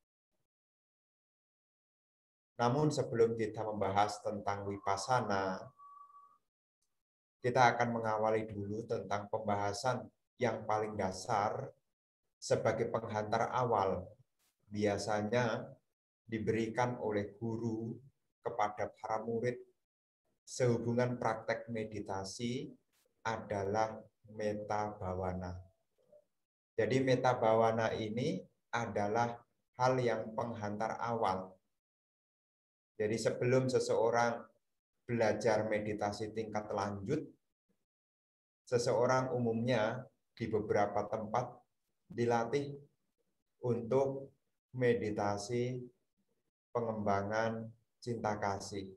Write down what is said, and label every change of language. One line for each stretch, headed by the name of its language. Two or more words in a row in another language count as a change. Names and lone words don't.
Indonesian: Namun sebelum kita membahas tentang Wipasana, kita akan mengawali dulu tentang pembahasan yang paling dasar sebagai penghantar awal. Biasanya diberikan oleh guru kepada para murid sehubungan praktek meditasi adalah
Pali: metta bhavana.
Indonesian: Jadi
Pali: metta bhavana
Indonesian: ini adalah hal yang penghantar awal. Jadi sebelum seseorang belajar meditasi tingkat lanjut, seseorang umumnya di beberapa tempat dilatih untuk meditasi pengembangan cinta kasih.